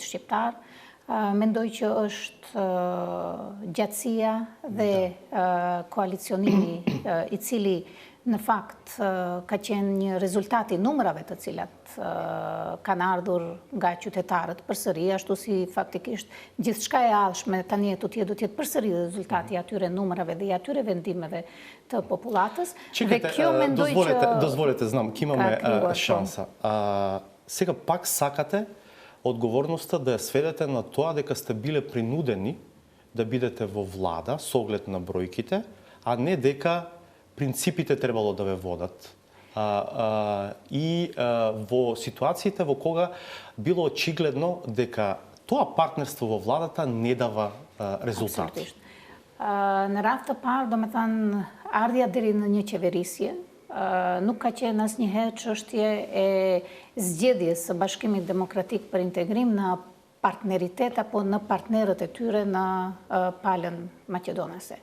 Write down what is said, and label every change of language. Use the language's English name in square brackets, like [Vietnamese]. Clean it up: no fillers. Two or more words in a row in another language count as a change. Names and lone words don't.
[Albanian] shqiptar, mendoj që është gjatësia dhe koalicionimi i cili në fakt ka qenë një rezultat i numrave të cilat kanë ardhur nga qytetarët përsëri, ashtu si faktikisht gjithçka e ardhshme tani do të jetë përsëri rezultati i atyre numrave dhe i atyre vendimeve të popullatës. Dhe kjo mendoj që [Macedonian] дозволете, знам, ќе имаме шанса. Сега пак сакате одговорноста да ја сведете на тоа дека сте биле принудени да бидете во влада со оглед на бројките, а не дека принципите требало да ве водат. И во ситуациите во кога било очигледно дека тоа партнерство во владата не дава резултати. [Albanian] Në rast të parë, do me thënë, ardhja deri në një qeverisje nuk ka qenë asnjëherë çështje e zgjedhjes së Bashkimit Demokratik për Integrim në partneritet apo në partnerët e tyre në palën maqedonase.